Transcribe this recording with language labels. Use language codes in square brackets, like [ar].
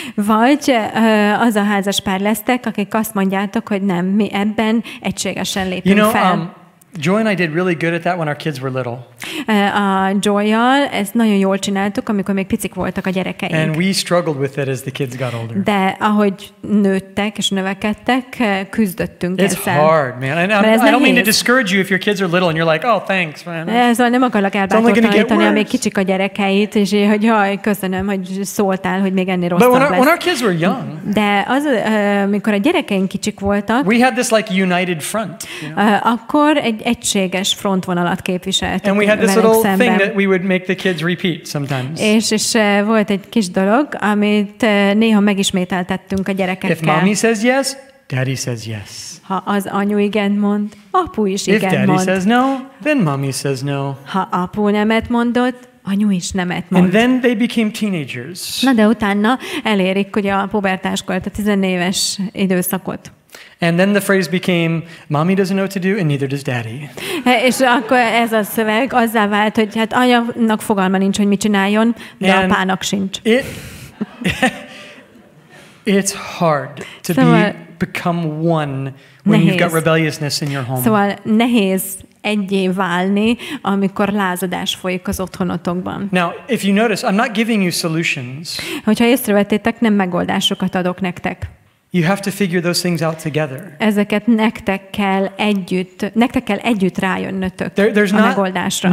[hu] Vagy az a házaspár lesztek, akik azt mondjátok, hogy nem, mi ebben egységesen lépünk fel. [en] Joy and I did really good at that when our kids were little. [hu] A Joy-jal ezt nagyon jól csináltuk, amikor még picik voltak a gyerekeink. [en] And we struggled with it as the kids got older. [hu] De ahogy nőttek és növekedtek, küzdöttünk ezzel. [en] It's hard, man. And I don't mean to discourage you if your kids are little and you're like, oh, thanks, man. [hu] Szóval nem akarok elbátortalanítani, amíg kicsik a gyerekeit, és hogy jaj, köszönöm, hogy szóltál, hogy még ennél rosszabb lesz. [en] But when our kids were young, [hu] de amikor a gyerekeink kicsik voltak, [en] we had this like united front. You know? [hu] Akkor egy egységes frontvonalat képviseltük. [en] And we had this little thing that we would make the kids repeat sometimes. [hu] És volt egy kis dolog, amit néha megismételtettünk a gyerekekkel. [en] If mommy says yes, daddy says yes. [hu] Ha az anyu igent mond, apu is igent mond. [en] If daddy says no, then mommy says no. [hu] Ha apu nemet mondott, anyu is nemet mond. [en] And then they became teenagers. [hu] Na de utána elérik ugye a pubertáskort, a 14 éves időszakot. [en] And then the phrase became, mommy doesn't know what to do, and neither does daddy. [hu] És akkor ez a szöveg azzá vált, hogy hát anyának fogalma nincs, hogy mit csináljon, de apának sincs. [en] It's hard to become one when you've got rebelliousness in your home. [hu] Szóval nehéz egyé válni, amikor lázadás folyik az otthonotokban. [en] Now, if you notice, I'm not giving you solutions. [hu] Hogyha észrevettétek, nem megoldásokat adok nektek. [en] You have to figure those things out together. [hu] Ezeket nektek kell együtt rájönnötök a megoldásra.